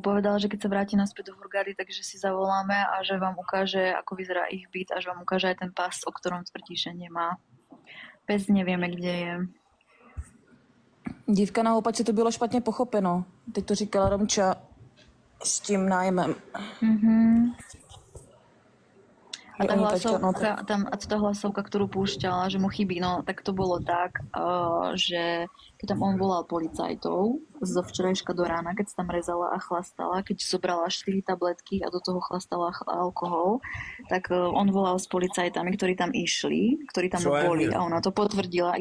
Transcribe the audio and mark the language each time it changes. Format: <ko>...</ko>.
<sk>Povedal, že keď sa vráti naspäť do Hurgady, takže si zavoláme a že vám ukáže, ako vyzerá ich byt a že vám ukáže aj ten pás, o ktorom tvrdí, že nemá. Pes nevieme, kde je.</sk> <cs>Dívka na houpačce to bylo špatně pochopeno. Teď to říkala Romča s tím nájemem.</cs> <sk>A tá hlasovka, ktorú púšťala, že mu chybí, no tak to bolo tak, že keď tam on volal policajtov zo včerajška do rána, keď sa tam rezala a chlastala, keď zobrala 4 tabletky a do toho chlastala alkohol, tak on volal s policajtami, ktorí tam išli, ktorí tam boli a ona to potvrdila.</sk>